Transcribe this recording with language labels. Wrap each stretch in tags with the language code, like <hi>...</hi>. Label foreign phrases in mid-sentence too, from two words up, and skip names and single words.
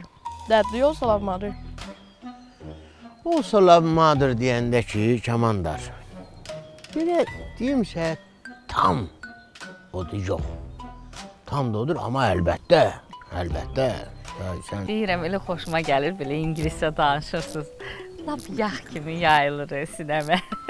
<en>Dad, do you also love mother? Also love mother</en> <az>deyəndə ki, Kamandar, belə deyimsə tam odur, yox. Tam da odur, amma əlbəttə. Deyirəm, elə xoşuma gəlir, belə ingiliscə danışırsınız. Lap yağ kimi yayılır sinəmə.</az>